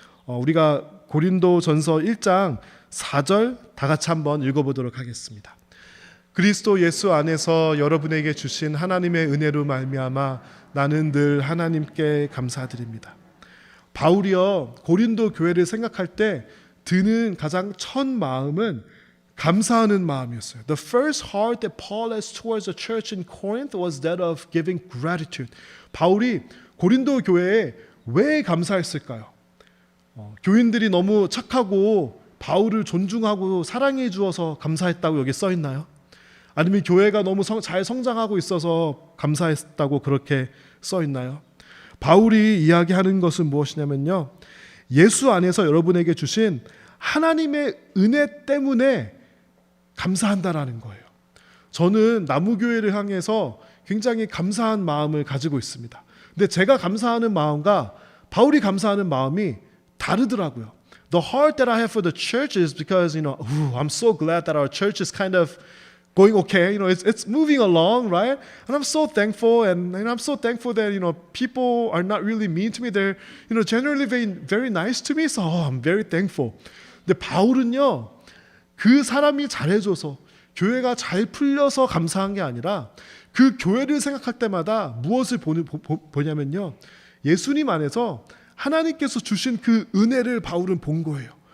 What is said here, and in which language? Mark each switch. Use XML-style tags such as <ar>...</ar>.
<ko>우리가 고린도전서 1장 4절 다 같이 한번 읽어보도록 하겠습니다. 그리스도 예수 안에서 여러분에게 주신 하나님의 은혜로 말미암아 나는 늘 하나님께 감사드립니다. 바울이요, 고린도 교회를 생각할 때 드는 가장 첫 마음은 감사하는 마음이었어요.</ko> <en>The first heart that Paul has towards the church in Corinth was that of giving gratitude.</en> <ko>바울이 고린도 교회에 왜 감사했을까요? 교인들이 너무 착하고 바울을 존중하고 사랑해 주어서 감사했다고 여기 써 있나요? 아니면 교회가 너무 잘 성장하고 있어서 감사했다고 그렇게 써 있나요? 바울이 이야기하는 것은 무엇이냐면요, 예수 안에서 여러분에게 주신 하나님의 은혜 때문에 감사한다라는 거예요. 저는 나무교회를 향해서 굉장히 감사한 마음을 가지고 있습니다. 근데 제가 감사하는 마음과 바울이 감사하는 마음이 다르더라고요.</ko> <en>The heart that I have for the church is because I'm so glad that our church is kind of going okay. It's moving along, right? And I'm so thankful, and I'm so thankful that people are not really mean to me. They're generally very, very nice to me. So I'm very thankful.</en> <ko>근데 바울은요, 그 사람이 잘해줘서 교회가 잘 풀려서 감사한 게 아니라 그 교회를 생각할 때마다 무엇을 보냐면요, 예수님 안에서 하나님께서 주신 그 은혜를 바울은 본 거예요.</ko>